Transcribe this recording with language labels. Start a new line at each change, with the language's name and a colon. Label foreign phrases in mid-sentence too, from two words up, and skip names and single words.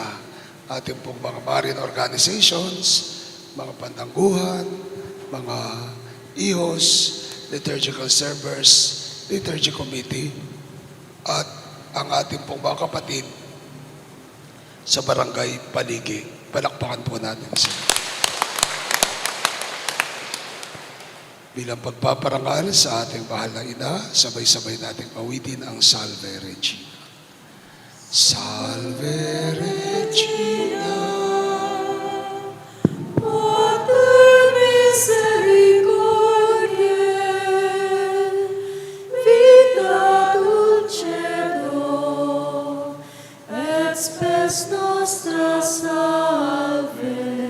Filipino: Ating pong mga
English: Marian organizations,
Filipino: mga pandangguhan, mga ihos,
English: liturgical servers, liturgy committee,
Filipino: at ang ating pong mga kapatid sa Barangay Paligi. Palakpakan po natin sila. Bilang pagpaparangal sa ating mahal na ina, sabay-sabay nating pawitin ang Salve Regina.
Latin: Salve Regina, Mater misericordiae, vita dulcedo, et spes nostra salve.